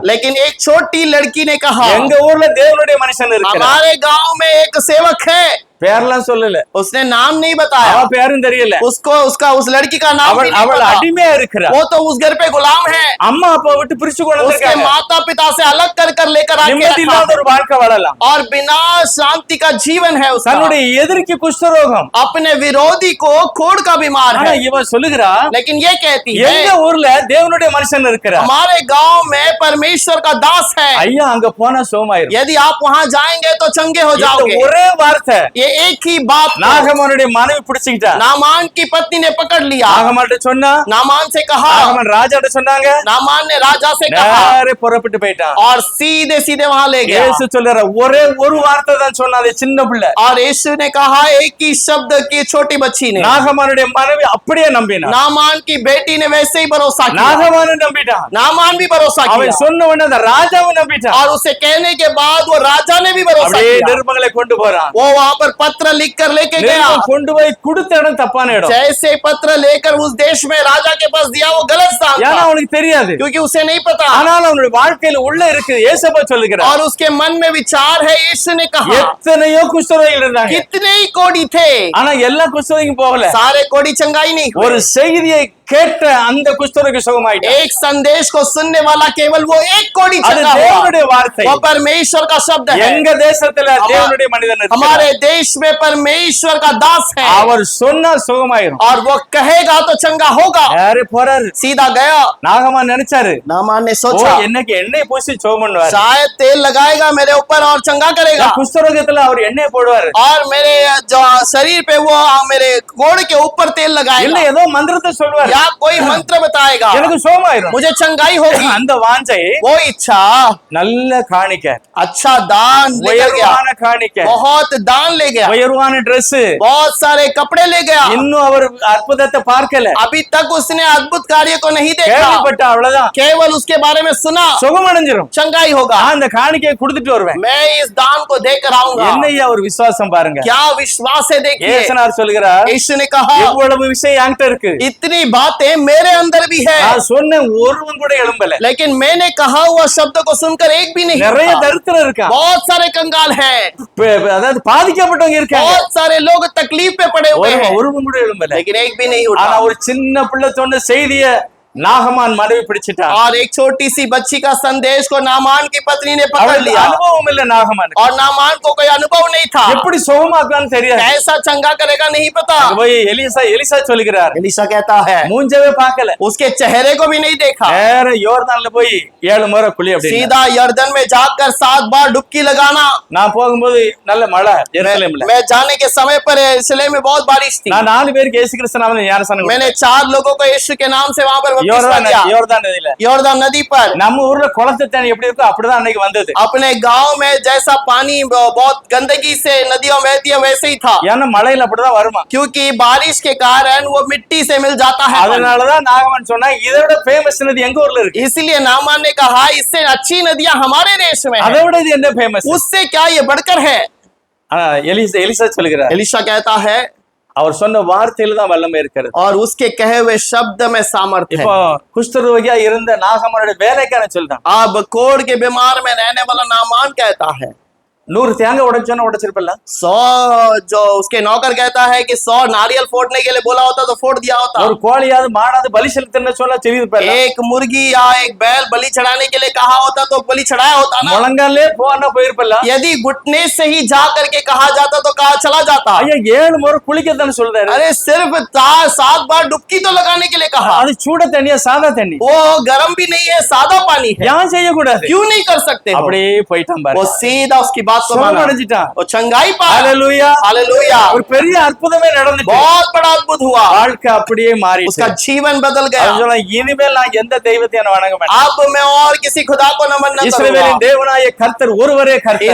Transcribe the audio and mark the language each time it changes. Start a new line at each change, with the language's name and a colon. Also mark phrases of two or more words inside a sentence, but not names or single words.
Hindi: लेकिन एक छोटी लड़की ने कहा,
Tamil: எங்க ஊர்ல தேவனுடைய மனுஷன் இருக்கிறார்.
Hindi: हमारे गांव में एक सेवक है।
Tamil: பேர்லாம் சொல்லல,
Hindi: उसने नाम नहीं बताया,
Tamil: அவ பேரும் தெரியல,
Hindi: उस लड़की का नाम भी नहीं
Tamil: அவள்
Hindi: पता।
Tamil: அடிமையா இருக்கிறா.
Hindi: वो तो उस घर पे गुलाम है।
Tamil: அம்மா அப்பா விட்டு பிரிச்சு கொண்டு
Hindi: उसके
Tamil: வந்திருக்காங்க.
Hindi: माता पिता से अलग कर लेकर आके
Tamil: நிம்மதி
Hindi: रखा
Tamil: இல்லாத
Hindi: है।
Tamil: ஒரு வாழ்க்கை வாழலாம்.
Hindi: और बिना शांति का जीवन है उसका।
Tamil: தன்னுடைய எதிரிக்கு குஷ்டரோகம்,
Hindi: अपने विरोधी को कोढ़ का बीमार
Tamil: ஆனா
Hindi: है।
Tamil: இவன் சொல்லுகிறா,
Hindi: लेकिन ये कहती है,
Tamil: எங்க ஊர்ல தேவனுடைய மனுஷன் இருக்கிறார்.
Hindi: हमारे गांव में परमेश्वर का दास है।
Tamil: ஐயா அங்க போனா சோமாயிரும்.
Hindi: यदि आप वहां जाएंगे तो चंगे हो
Tamil: இந்த
Hindi: जाओगे।
Tamil: ஒரே வார்த்தை
Hindi: ये एक ही बात को
Tamil: நாகமானுடைய மனைவி பிடிச்சுக்கிட்டா.
Hindi: नामान की पत्नी ने पकड़ लिया।
Tamil: நாகமான்ட்ட சொன்னா,
Hindi: नामान से कहा,
Tamil: நாகமான் ராஜாட்ட சொன்னாங்க,
Hindi: नामान ने राजा से कहा
Tamil: நேரே புறப்பட்டு போயிட்டான்.
Hindi: और सीधे सीधे वहां ले गया।
Tamil: இயேசு சொல்றாரு, ஒரே ஒரு வார்த்தை தான் சொன்னா, அது சின்ன பிள்ளை.
Hindi: और यीशु ने कहा एक ही शब्द की छोटी बच्ची ने।
Tamil: நாகமானுடைய மனைவி அப்படியே நம்பினா.
Hindi: नामान की बेटी ने वैसे ही भरोसा किया।
Tamil: நாகமானும் நம்பிட்டான்.
Hindi: नामान भी भरोसा
Tamil: அவன்
Hindi: किया
Tamil: சொன்ன உடனே அந்த ராஜாவும் நம்பிட்டான்.
Hindi: और उसे कहने के बाद वो राजा ने भी भरोसा
Tamil: அப்படியே
Hindi: किया।
Tamil: நிருபங்களை கொண்டு போறான்.
Hindi: वो वहां पर पत्र लिखकर लेके गया,
Tamil: நெருக்கம் கொண்டு போய் கொடுத்த இடம் தப்பான இடம்.
Hindi: जैसे पत्र लेकर उस देश में राजा के पास दिया, वो गलत स्थान
Tamil: ஏன்னா
Hindi: था,
Tamil: அவனுக்கு தெரியாது.
Hindi: क्योंकि उसे नहीं पता।
Tamil: ஆனால் அவனுடைய வாழ்க்கையில உள்ள இருக்கு. ஏசப்பா சொல்லுகிறார்,
Hindi: और उसके मन में विचार है, यीशु ने कहा
Tamil: எத்தனையோ குஷ்டரோகிகள் இருந்தாங்க.
Hindi: कितने ही कोढ़ी थे,
Tamil: ஆனா எல்லா குஷ்டரோகியும் போகல.
Hindi: सारे कोढ़ी चंगाई नहीं हुए।
Tamil: ஒரு செய்தியை கேட்ட அந்த குஷ்டரோகி சுகமாயிட்டான்.
Hindi: एक संदेश को सुनने वाला केवल वो एक कोढ़ी
Tamil: அது
Hindi: चंगा हुआ।
Tamil: தேவனுடைய வார்த்தை.
Hindi: वो परमेश्वर का शब्द है।
Tamil: எங்க தேசத்துல தேவனுடைய மனிதன் இருக்கிறார்.
Hindi: हमारे देश में परमेश्वर का दास है,
Tamil: அவர் சொன்னா சுகமாயிரும்.
Hindi: और वो कहेगा तो चंगा होगा।
Tamil: யாரு போறாரு?
Hindi: सीधा गया।
Tamil: நாகமான் நினைச்சாரு,
Hindi: नामान ने ஓ सोचा
Tamil: என்னைக்கு எண்ணெய் பூசி சுகம் பண்ணுவாரு.
Hindi: शायद तेल लगाएगा मेरे ऊपर और चंगा करेगा,
Tamil: குஷ்டரோகத்துல அவர் எண்ணெய் போடுவாரு.
Hindi: और मेरे जो शरीर पे वो मेरे कोढ़ के ऊपर तेल
Tamil: இல்ல
Hindi: लगाएगा,
Tamil: ஏதோ மந்திரத்தை சொல்வாரு,
Hindi: या कोई मंत्र बताएगा,
Tamil: எனக்கு சுகமாயிரும்.
Hindi: मुझे चंगाई होगी।
Tamil: அந்த வாஞ்சை
Hindi: वो इच्छा
Tamil: நல்ல காணிக்க,
Hindi: अच्छा दान लेकर गया,
Tamil: உயர்வான காணிக்க,
Hindi: बहुत दान ले गया,
Tamil: உயர்வான Dress.
Hindi: बहुत सारे कपड़े ले गया।
Tamil: இன்னும் அவர் அற்புதத்தை பார்க்கல,
Hindi: अभी तक उसने अद्भुत कार्य को नहीं देखा,
Tamil: கேள்விப்பட்ட அவ்வளவுதான்.
Hindi: केवल उसके बारे में सुना,
Tamil: சுகமடைஞ்சிரும்.
Hindi: चंगाई होगा।
Tamil: நான் அந்த காணிக்கையை கொடுத்துட்டு வருவேன்.
Hindi: मैं इस दान को देकर आऊंगा।
Tamil: என்னையா ஒரு விசுவாசம் பாருங்க.
Hindi: क्या विश्वास है, देखिए।
Tamil: ஏசனார் சொல்கிறார்,
Hindi: यीशु ने कहा
Tamil: இவ்வளவு விஷயம் என்கிட்ட இருக்கு,
Hindi: इतनी बातें मेरे अंदर भी है,
Tamil: நான் சொன்ன ஒருவன் கூட எழும்பல.
Hindi: लेकिन मैंने कहा हुआ शब्द को सुनकर एक भी नहीं
Tamil: நிறைய
Hindi: उठा।
Tamil: தரித்திரம் இருக்கா,
Hindi: बहुत सारे कंगाल हैं,
Tamil: அதாவது பாதிக்கப்பட்டவங்க இருக்காங்க,
Hindi: बहुत सारे लोग तकलीफ पे पड़े हुए हैं,
Tamil: ஒருவன் கூட எழும்பல.
Hindi: लेकिन एक भी नहीं
Tamil: ஆனா
Hindi: उठा।
Tamil: ஒரு சின்ன பிள்ளை சொன்ன செய்திய நாகமான் மனைவி பிடிச்சிட்டா.
Hindi: और एक छोटी सी बच्ची का संदेश को नामान की पत्नी ने पकड़
Tamil: அவளுக்கு
Hindi: लिया,
Tamil: அனுபவம் இல்ல நாகமான்.
Hindi: और नामान को कोई अनुभव नहीं था,
Tamil: எப்படி சுகமாக்கான்னு தெரியாது.
Hindi: कैसा चंगा करेगा नहीं पता।
Tamil: போய் எலிசா சொல்லுகிறார்,
Hindi: एलिशा कहता है
Tamil: மூஞ்சவே பார்க்கல,
Hindi: उसके चेहरे को भी नहीं देखा,
Tamil: நேர யோர்தான்ல போய் 7 முறை குளி. அப்படி
Hindi: सीधा यर्दन में जाकर 7 बार डुबकी लगाना।
Tamil: நான் போகும்போது நல்ல மழை எருசலேம்ல.
Hindi: मैं जाने के समय पर यरूशलेम में बहुत बारिश थी।
Tamil: நான் 4 பேருக்கு இயேசு கிறிஸ்து நாமத்துல ஞானஸ்நானம் கொடுத்தேன்.
Hindi: मैंने 4 लोगों को यीशु के नाम से वहां पर बपतिस्मा दिया,
Tamil: யோர்தான் நதியில.
Hindi: यर्दन नदी पर।
Tamil: நம்ம ஊர்ல குளத்து தண்ணி எப்படி இருக்கோ அப்படிதான் அன்னைக்கு வந்தது.
Hindi: अपने गांव में जैसा पानी बहुत गंदगी से नदियों बहती है, वैसे ही था,
Tamil: ஏன்னா மழையில அப்படிதான் வருமா.
Hindi: क्योंकि बारिश के कारण वो मिट्टी से मिल जाता है।
Tamil: அதனாலதான் நாகமன் சொன்னா இதை விட ஃபேமஸ் நதி எங்க ஊர்ல இருக்கு.
Hindi: इसलिए नामान ने कहा इससे अच्छी नदियां हमारे देश में
Tamil: அதை
Hindi: हैं,
Tamil: விட இது என்ன ஃபேமஸ்.
Hindi: उससे क्या ये बढ़कर है।
Tamil: எலிசா சொல்லுகிறார்,
Hindi: एलिशा कहता है
Tamil: அவர் சொன்ன வார்த்தையில தான் வல்லமை இருக்கிறது.
Hindi: और उसके कहे हुए शब्द में सामर्थ्य है।
Tamil: இப்போ குஷ்டரோகியா இருந்த நாகமனுடைய வேலைக்காரன் சொல்றான்,
Hindi: अब कोढ़ के बीमार में रहने वाला नामान कहता है
Tamil: 100 தேங்காய் உடைச்சோன்னா உடைச்சிருப்பல.
Hindi: 100 जो उसके नौकर कहता है कि 100 नारियल फोड़ने के लिए बोला होता तो फोड़ दिया होता।
Tamil: ஒரு கோழியாவது மாடாவது பலி செலுத்தன்னு சொல்ல தெரியுது.
Hindi: एक मुर्गी या एक बैल बलि चढ़ाने के लिए कहा होता तो बलि चढ़ाया होता ना।
Tamil: முழங்காலே போனா போயிருப்பல.
Hindi: यदि घुटने से ही जा करके कहा जाता तो कहा चला जाता।
Tamil: ஐயா 7 முறை குளிக்கத்தானே சொல்றாரு.
Hindi: अरे सिर्फ 7 बार डुबकी तो लगाने के लिए कहा।
Tamil: அது சூட தண்ணியா சாதா தண்ணி?
Hindi: वो गर्म भी नहीं है, सादा पानी है,
Tamil: ஏன் செய்ய கூடாது?
Hindi: क्यों नहीं कर सकते हो?
Tamil: அப்படியே போயிட்டான்
Hindi: वो
Tamil: பாரு.
Hindi: सीधा उसकी बात को माना,
Tamil: சுகமடைஞ்சிட்டான்.
Hindi: वो चंगाई पाया।
Tamil: ஹalleluya.
Hindi: हालेलुया,
Tamil: ஒரு பெரிய அற்புதமே நடந்துச்சு.
Hindi: बहुत बड़ा अद्भुत हुआ,
Tamil: வாழ்க்கை அப்படியே மாறிடுச்சு.
Hindi: उसका जीवन बदल
Tamil: அவன்
Hindi: गया।
Tamil: சொன்னான், இனிமேல் நான் எந்த தெய்வத்தையும் நான் வணங்க மாட்டேன்.
Hindi: अब मैं और किसी खुदा को नमन न
Tamil: இஸ்ரவேலின்
Hindi: करूंगा।
Tamil: தேவனாய கர்த்தர் ஒருவரே கர்த்தர்.